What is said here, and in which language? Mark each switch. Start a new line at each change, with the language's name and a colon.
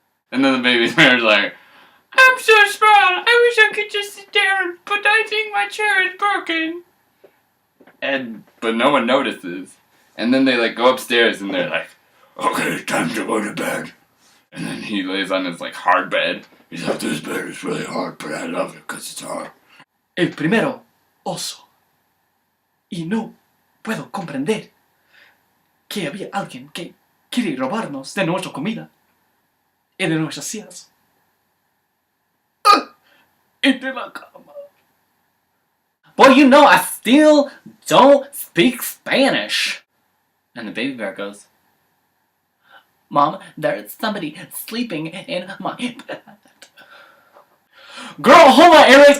English: And then the baby bear's like, I'm so small, I wish I could just sit down, but I think my chair is broken. But no one notices. And then they like go upstairs and they're like, okay, time to go to bed. And then he lays on his like hard bed. He's like, this bed is really hard, but I love it because it's hard.
Spanish: El primero, oso. Y no puedo comprender que había alguien que quiere robarnos de nuestra comida y de nuestras sillas. Y de la cama.
English: Boy, you know I still don't speak Spanish. And the baby bear goes, Mom, there's somebody sleeping in my bed. Girl, hold my earrings.